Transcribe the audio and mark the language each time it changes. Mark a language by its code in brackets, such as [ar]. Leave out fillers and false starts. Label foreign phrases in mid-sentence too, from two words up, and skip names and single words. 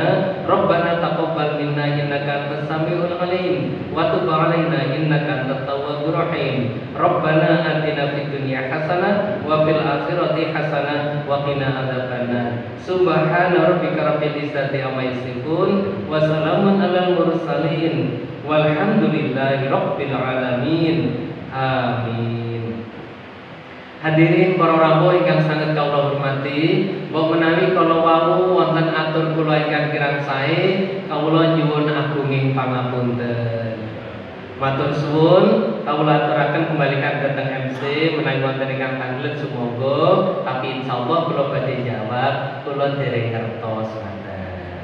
[ar] ربنا تقبل منا إنك أنت السميع العليم وتب علينا إنك أنت التواب الرحيم. ربنا آتنا في الدنيا حسنة وفي الآخرة حسنة وقنا عذاب النار. سبحان ربك رب العزة عما يصفون وسلام على المرسلين والحمد لله رب العالمين. آمين. [jv] Hadirin para rawuh ingkang sanget kawula hormati, mbok menawi kala wau wonten atur kula ingkang kirang sae, kawula nyuwun agunging pangapunten. Matur suwun, kawula aturaken kembalikan dhateng MC menawi wonten ingkang tanglet sumangga, tapi insyaallah kula badhe jawab, kula dereng ngertos ngaten.